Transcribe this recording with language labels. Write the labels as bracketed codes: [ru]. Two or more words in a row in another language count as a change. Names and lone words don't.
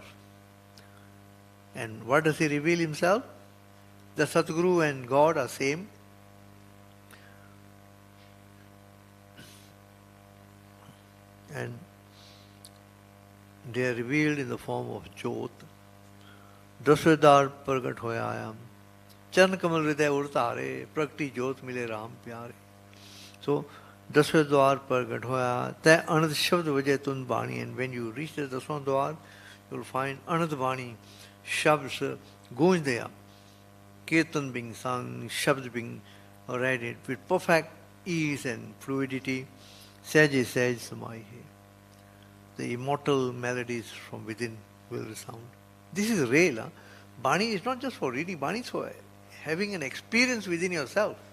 [en] And what does he reveal himself? The Satguru and God are same. And they are revealed in the form of Jyot. [pa] ਦਸਵੈ ਦੁਆਰਿ ਪ੍ਰਗਟੁ ਹੋਇਆ. ਚਰਨ ਕਮਲ ਹਿਰਦੈ ਉਰਿ ਧਾਰੇ, ਪ੍ਰਗਟੀ ਜੋਤਿ ਮਿਲੇ ਰਾਮ ਪਿਆਰੇ. So, ਦਸਵੇਂ ਦਵਾਰ ਪ੍ਰਗਟ ਹੋਇਆ ਤੈ ਅਨੰਦ ਸ਼ਬਦ ਵਜੇ ਤੁਨ ਬਾਣੀ, [en] and when you reach the [pa] ਦਸਵਾਂ ਦਵਾਰ [en] you will find [pa] ਅਨੰਦ ਬਾਣੀ, ਸ਼ਬਦ ਗੂੰਜਦੇ ਆ, [en] kirtan being sung, shabd being read it with perfect ease and fluidity. [pa] ਸਹਜ ਸਹਜ ਸਮਾਈ ਹੈ. [en] The immortal melodies from within will resound. This is real. Huh? Bani is not just for reading, Bani is for having an experience within yourself.